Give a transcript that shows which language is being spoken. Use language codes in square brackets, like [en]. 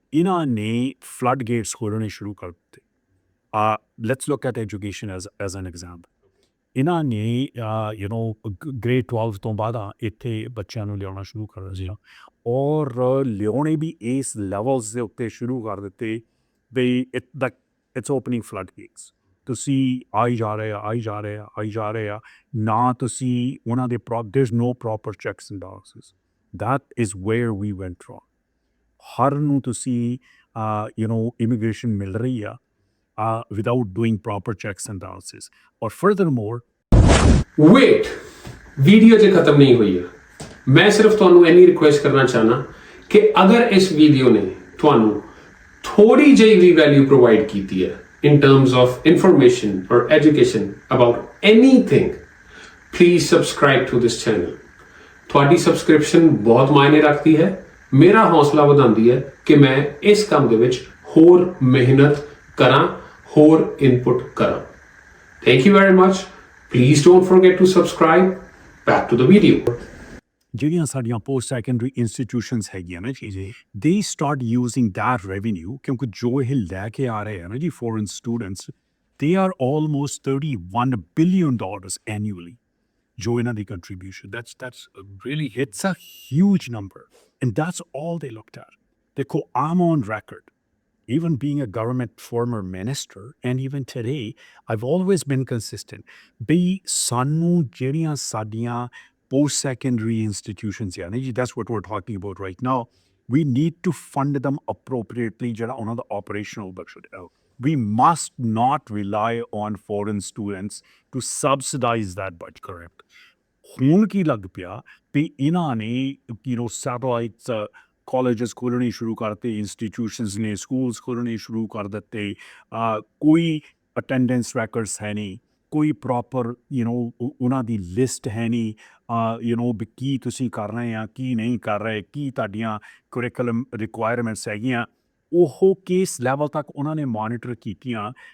[pa] ਇਹਨਾਂ ਨੇ floodgates ਖੋਲ੍ਹਣੇ ਸ਼ੁਰੂ ਕਰ ਦਿੱਤੇ। [en] Let's look at education as an example. [pa] ਇਹਨਾਂ ਨੇ grade 12 ਤੋਂ ਬਾਅਦ ਇੱਥੇ ਬੱਚਿਆਂ ਨੂੰ ਲਿਆਉਣਾ ਸ਼ੁਰੂ ਕਰ ਦਿੱਤਾ ਔਰ ਲਿਆਉਣੇ ਵੀ ਇਸ ਲੈਵਲਸ ਦੇ ਉੱਤੇ ਸ਼ੁਰੂ ਕਰ ਦਿੱਤੇ ਬਈ [en] It's opening floodgates. [pa] ਤੁਸੀਂ ਆਈ ਜਾ ਰਹੇ ਆ ਨਾ ਤੁਸੀਂ ਉਹਨਾਂ ਦੇ [en] there's no proper checks and balances. That is where we went wrong. [pa] ਹਰ ਨੂੰ ਤੁਸੀਂ immigration ਮਿਲ ਰਹੀ ਆ [en] without doing proper checks and balances. Or furthermore, [pa] wait, video ਜੇ ਖਤਮ ਨਹੀਂ ਹੋਈ ਹੈ। ਮੈਂ ਸਿਰਫ ਤੁਹਾਨੂੰ ਇੰਨੀ ਰਿਕੁਐਸਟ ਕਰਨਾ ਚਾਹਨਾ ਕਿ ਅਗਰ ਇਸ ਵੀਡੀਓ ਨੇ ਤੁਹਾਨੂੰ ਥੋੜੀ ਜਿਹੀ ਵੀ ਵੈਲਿਊ ਪ੍ਰੋਵਾਈਡ ਕੀਤੀ ਹੈ [en] in terms of information or education about anything, please subscribe to this channel. [pa] ਤੁਹਾਡੀ ਸਬਸਕ੍ਰਿਪਸ਼ਨ ਬਹੁਤ ਮਾਇਨੇ ਰੱਖਦੀ ਹੈ, ਮੇਰਾ ਹੌਸਲਾ ਵਧਾਉਂਦੀ ਹੈ ਕਿ ਮੈਂ ਇਸ ਕੰਮ ਦੇ ਵਿੱਚ ਹੋਰ ਮਿਹਨਤ ਕਰਾਂ, ਹੋਰ ਇਨਪੁਟ ਕਰਾਂ। [en] Thank you very much. Please don't forget to subscribe. Back to the video. [pa] ਜਿਹੜੀਆਂ ਸਾਡੀਆਂ ਪੋਸਟ ਸੈਕੰਡਰੀ ਇੰਸਟੀਟਿਊਸ਼ਨਸ ਹੈਗੀਆਂ ਨਾ ਜੀ [en] ਦੇ start using that revenue [pa] ਕਿਉਂਕਿ ਜੋ ਇਹ ਲੈ ਕੇ ਆ ਰਹੇ ਆ ਨਾ ਜੀ foreign students [en] ਦੇ are almost $31 billion annually [pa] ਜੋ ਇਹਨਾਂ ਦੀ contribution [en] that's really it's a huge number and that's all they looked at. ਦੇਖੋ I'm on record, even being a government former minister and even today I've always been consistent [pa] ਬਈ ਸਾਨੂੰ ਜਿਹੜੀਆਂ ਸਾਡੀਆਂ [en] post-secondary institutions, that's what we're talking about right now. We need to fund them appropriately, on the operational budget. We must not rely on foreign students to subsidize that budget. Correct. [pa] ਹੁਣ ਕੀ ਲੱਗ ਪਿਆ ਤੇ ਇਹਨਾਂ ਨੇ satellite colleges ਖੋਲ੍ਹਣੇ ਸ਼ੁਰੂ ਕਰਤੇ, institutions ਨੇ schools ਖੋਲ੍ਹਣੇ ਸ਼ੁਰੂ ਕਰ ਦਿੱਤੇ, ਕੋਈ ਅਟੈਂਡੈਂਸ ਰੈਕਰਡਸ ਹੈ ਨਹੀਂ, ਕੋਈ ਪ੍ਰੋਪਰ ਉਹਨਾਂ ਦੀ ਲਿਸਟ ਹੈ ਨਹੀਂ ਵੀ ਕੀ ਤੁਸੀਂ ਕਰ ਰਹੇ ਆ ਕੀ ਨਹੀਂ ਕਰ ਰਹੇ, ਕੀ ਤੁਹਾਡੀਆਂ ਕੁਰਿਕੂਲਮ ਰਿਕੁਆਇਰਮੈਂਟਸ ਹੈਗੀਆਂ, ਉਹ ਕਿਸ ਲੈਵਲ ਤੱਕ ਉਹਨਾਂ ਨੇ ਮੋਨੀਟਰ ਕੀਤੀਆਂ।